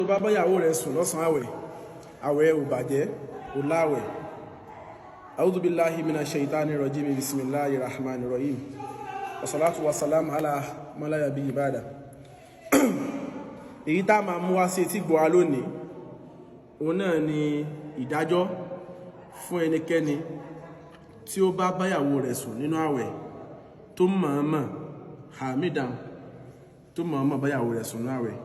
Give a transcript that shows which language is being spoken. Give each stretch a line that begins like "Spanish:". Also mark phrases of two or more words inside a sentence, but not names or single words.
Yoruba: tó bá báyàwó rẹ̀ sùn lọ́sàn àwẹ̀ ò bàjẹ́ ò láwẹ̀.
Arabic: أعوذ بالله من الشيطان الرجيم بسم الله الرحمن الرحيم. والصلاة والسلام على من لا نبي بعده.
Yoruba: Èyí tá máa mú wá sí etí gbọ́ wa lónìí, òun náà ni ìdájọ́ fún ẹnikẹ́ni tí ó bá báyàwó rẹ̀ sùn nínú àwẹ̀ tó mọ̀ọ́mọ̀ hamidan tó mọ̀ọ́mọ̀ báyàwó rẹ̀ sùn nínú àwẹ̀.